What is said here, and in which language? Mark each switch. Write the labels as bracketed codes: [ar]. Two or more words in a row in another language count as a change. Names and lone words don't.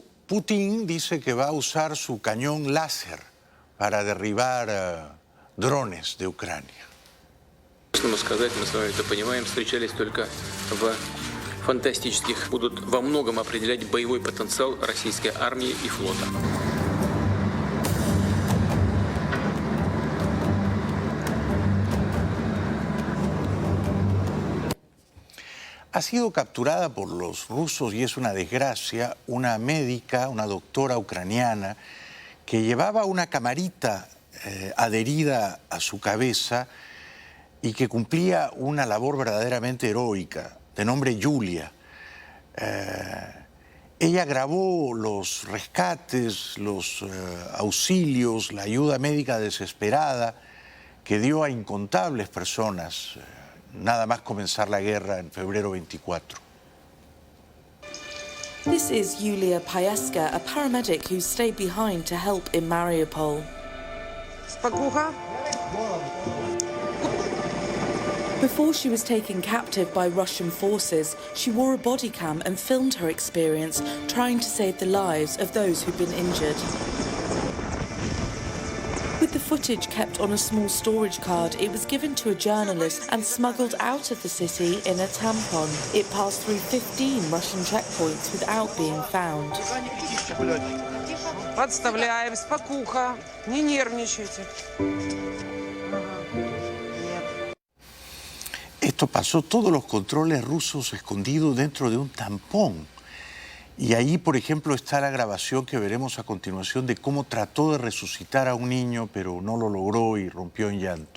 [es] Putin, dice que va a usar su cañón láser para derribar drones de Ucrania. [ru] Можно сказать, мы с вами это понимаем, встречались только в фантастических, будут во многом определять боевой потенциал российской армии и флота. [es] Ha sido capturada por los rusos, y es una desgracia, una médica, una doctora ucraniana, que llevaba una camarita adherida a su cabeza y que cumplía una labor verdaderamente heroica, de nombre Yulia. Ella grabó los rescates, los auxilios, la ayuda médica desesperada que dio a incontables personas nada más comenzar la guerra en febrero 24. [en] This is Yulia Payeska, a paramedic who stayed behind to help in Mariupol. Before she was taken captive by Russian forces, she wore a body cam and filmed her experience trying to save the lives of those who'd been injured. With the footage kept on a small storage card, it was given to a journalist and smuggled out of the city in a tampon. It passed through 15 Russian checkpoints without being found. [ru] Подставляем, спокуха, не нервничайте. [es] Esto pasó todos los controles rusos escondidos dentro de un tampón. Y ahí, por ejemplo, está la grabación que veremos a continuación de cómo trató de resucitar a un niño, pero no lo logró y rompió en llanto.